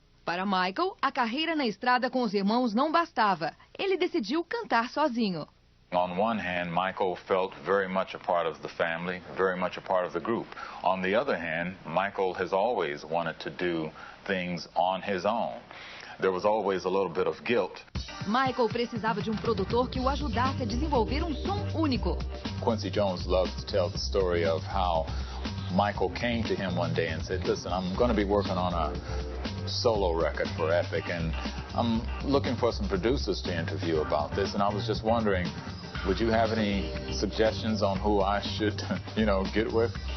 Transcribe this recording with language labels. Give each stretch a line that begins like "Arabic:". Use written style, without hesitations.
Portuguese: Para Michael, a carreira na estrada com os irmãos não bastava. Ele decidiu cantar sozinho.
English: On one hand, Michael felt very much a part of the family, very much a part of the group. On the other hand, Michael has always wanted to do things on his own. There was always a little bit of guilt.
Portuguese: Michael precisava de um produtor que o ajudasse a desenvolver um som único.
English: Quincy Jones loves to tell the story of how Michael came to him one day and said, "Listen, I'm going to be working on a solo record for Epic, and I'm looking for some producers to interview about this, and I was just wondering, would you have any suggestions on who I should, get with?"